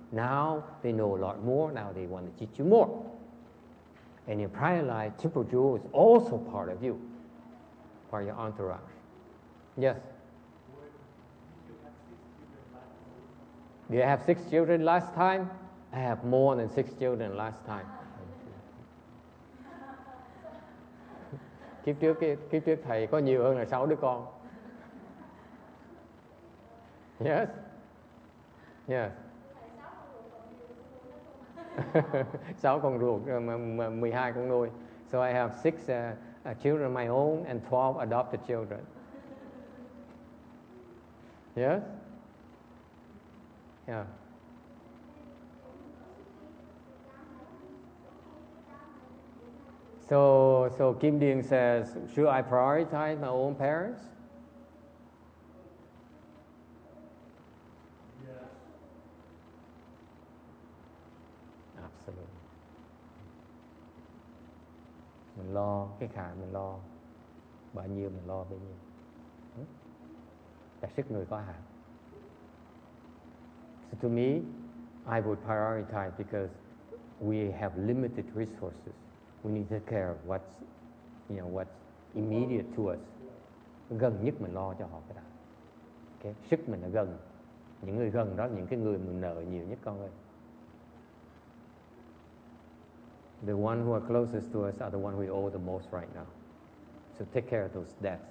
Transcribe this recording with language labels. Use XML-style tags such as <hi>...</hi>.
<en>Now they know a lot more. Now they want to teach you more. And in prior life, Triple Jewel is also part of you, part of your entourage. Yes? Do you have 6 children last time? I have more than 6 children last time.</en> <vi>Kiếp trước thầy có nhiều hơn là 6 đứa con.</vi> <en>Yes? Yes.</en> <vi>6 con ruột, 12 con nuôi.</vi> <en>So I have 6 children of my own and 12 adopted children. Yes? Yeah. So Kim Điền says, should I prioritize my own parents? Yes. Absolutely.</en> <vi>Mình lo cái khả mình lo bao nhiêu mình lo bấy nhiêu. Tại sức người có hạn.</vi> <en>So to me, I would prioritize because we have limited resources. We need to take care of what's immediate to us.</en> <vi>Gần nhất mình lo cho họ cái đó. Okay? Sức mình là gần. Những người gần đó là những cái người mình nợ nhiều nhất con ơi.</vi> <en>The one who are closest to us are the one we owe the most right now. So take care of those debts.</en>